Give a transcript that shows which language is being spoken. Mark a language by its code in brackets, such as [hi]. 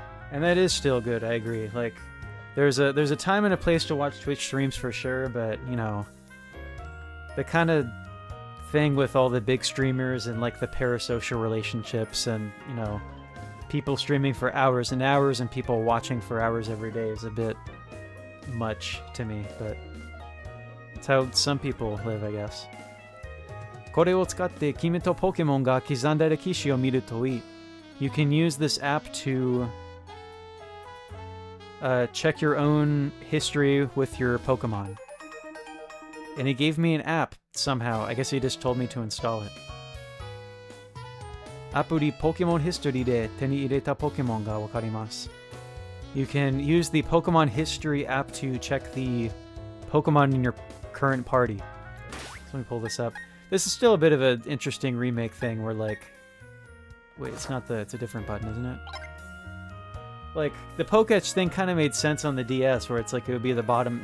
[en] And that is still good, I agree. Like, there's a time and a place to watch Twitch streams for sure, but, you know, the kind of thing with all the big streamers and, like, the parasocial relationships and, you know, people streaming for hours and hours and people watching for hours every day is a bit much to me, but it's how some people live, I guess. [ja] これを使って君とポケモンが刻んだ歴史を見るといい. [en] You can use this app to check your own history with your Pokemon. And he gave me an app somehow. I guess he just told me to install it. [ja] アプリポケモンヒストリーで手に入れたポケモンがわかります. [en] You can use the Pokemon History app to check the Pokemon in your current party. So let me pull this up. This is still a bit of an interesting remake thing where, like... Wait, it's not the... It's a different button, isn't it? Like, the Pokétch thing kind of made sense on the DS, where it's like it would be the bottom...